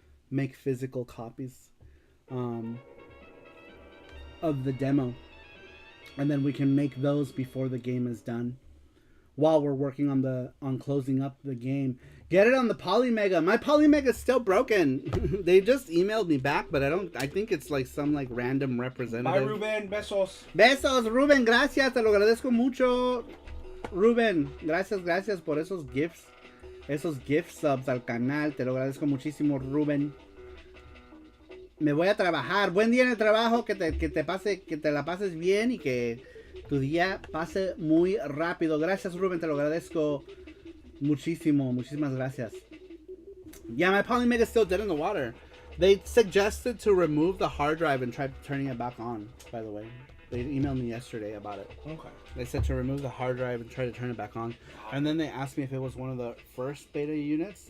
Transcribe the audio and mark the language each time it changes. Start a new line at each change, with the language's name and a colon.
English: Make physical copies of the demo, and then we can make those before the game is done, while we're working on closing up the game. Get it on the Polymega. My Polymega is still broken. They just emailed me back, but I think it's like some like random representative.
Spanish: Bye, Ruben. Besos. Besos, Ruben. Gracias. Te lo agradezco mucho, Ruben. Gracias por esos gifts. Esos gift subs al canal. Te lo agradezco muchísimo, Ruben. Me voy a trabajar. Buen día en el trabajo. Que te la pases bien y que tu día pase muy rápido. Gracias, Ruben. Te lo agradezco muchísimo. Muchísimas gracias.
English: Yeah, my Polymega is still dead in the water. They suggested to remove the hard drive and try turning it back on, by the way. They emailed me yesterday about it. Okay. They said to remove the hard drive and try to turn it back on. And then they asked me if it was one of the first beta units.